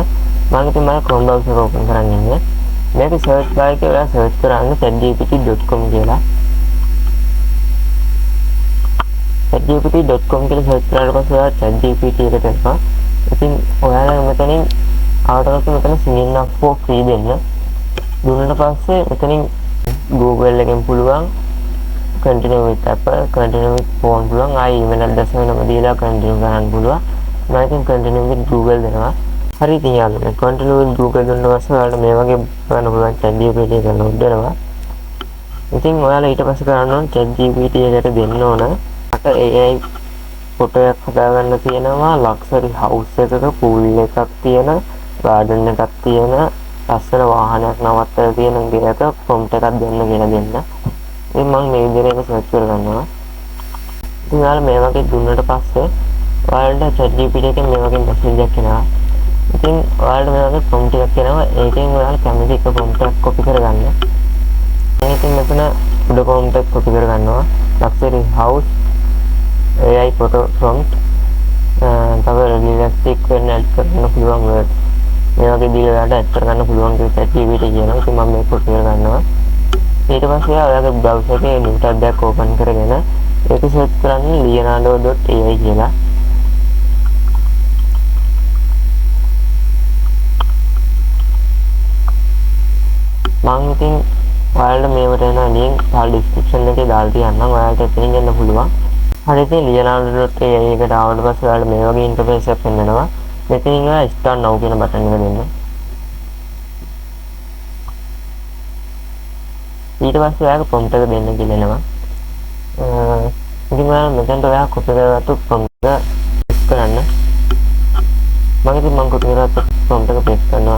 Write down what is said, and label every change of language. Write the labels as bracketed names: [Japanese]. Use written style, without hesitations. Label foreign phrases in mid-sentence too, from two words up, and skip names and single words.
[Sinhala] මම ඉතින් මම [English] Chrome browser open [Sinhala] කරන් ඉන්නේ. මේක සර්ච් බාර් එකේ ඔයාලා සර්ච් කරන්න chatgpt.com කියලා. chatgpt.com කියලා සර්ච් කරලා පස්සේ ඔයාලා chatgpt එකට එනවා. ඉතින් ඔයාලා මෙතනින් ආවටත් මෙතන [English] sign up for free [Sinhala] දෙන්න. දුන්නට පස්සේ මෙතනින් Google එකෙන් පුළුවන් [English] continue with Apple, continue with phone [Sinhala] පුළුවන්. ආයි [English] email address [Sinhala] වෙනම දීලා continue කරන්න පුළුවන්. මම ඉතින් [English] continue with Google [Sinhala] දෙනවා. හරි ඉතින් යාළුවනේ [English] continue with Google [Sinhala] දුන්නා පස්සේ ඔයාලට මේ වගේ කරන්න පුළුවන් chatgpt එක load වෙනවා. ඉතින් ඔයාලා ඊට පස්සේ කරන්න ඕන chatgpt එකට දෙන්න ඕන අට [English] AI photo [Sinhala] එකක් හදාගන්න තියෙනවා [English] luxury house [Sinhala] එකක pool එකක් තියෙන garden එකක් තියෙන ලස්සන වාහනයක් නවත්තලා තියෙන ගෙයක prompt එකක් දෙන්න කියලා දෙන්න. ඉතින් මම මේ විදිහට සර්ච් කරගන්නවා. ඉතින් ඔයාලා මේ වගේ දුන්නට පස්සේ ඔයාලට chatgpt එකෙන් මේ වගේ message එකක් එනවා. ඉතින් ඔයාලට මේ වගේ prompt එකක් එනවා. ඒකෙන් ඔයාලා කැමති එක prompt එකක් copy කරගන්න. ඉතින් මෙතන උඩ prompt එක copy කරගන්නවා. [English] luxury house AI photo prompt තව realistic වෙන්න add [Sinhala] කරන්න පුළුවන් [English] words. [Sinhala] මේ වගේ දීලා ඔයාලට add කරගන්න පුළුවන් කියලා chatgpt කියනවා. ඉතින් මම මේක copy කරගන්නවා. ඊට පස්සේ ඔයාලගේ browser එකේ [English] new tab [Sinhala] එකක් open කරගෙන ඒක search කරන්න leonardo.ai කියලා. මම ඉතින් ඔයාලට මේවට එන link පහළ description එකේ දාලා තියන්නම්. ඔයාලට එතනින් ගන්න පුළුවන්. හරි ඉතින් leonardo.ai එකට ආවට පස්සේ ඔයාලට මේ වගේ interface එකක් එනවා. මෙතනින් ඔයා [English] start now [Sinhala] කියන බටන් එක දෙන්න. ඊට පස්සේ ඔයාලට prompt එක දෙන්න කියලා එනවා. ඉතින් ඔයාලා මෙතනට ඔයා copy කරගත්තු prompt එක paste කරන්න. මම copy කරගත්තු prompt එක paste කරනවා.